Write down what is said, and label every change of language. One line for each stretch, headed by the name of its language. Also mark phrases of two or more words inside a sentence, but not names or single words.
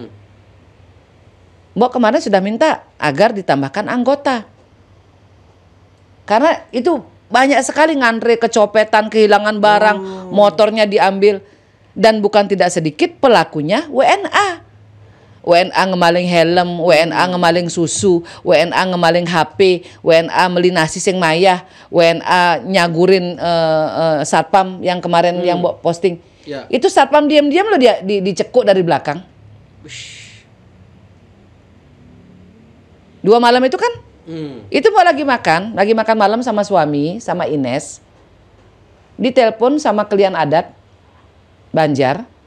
Indonesian: Mbok kemarin sudah minta agar ditambahkan anggota. Karena itu banyak sekali ngantri, kecopetan, kehilangan barang, motornya diambil. Dan bukan tidak sedikit pelakunya WNA.
Balinese: WNA ngemaling helm, WNA ngemaling susu, WNA ngemaling HP, WNA meli nasi sing mayah, WNA nyagurin satpam
Indonesian: yang kemarin yang Mbok posting. Ya. Itu satpam diam-diam loh dia dicekuk dari belakang. 2 malam itu kan? Itu Mbok lagi makan malam sama suami, sama Ines. Ditelepon sama klien adat Banjar.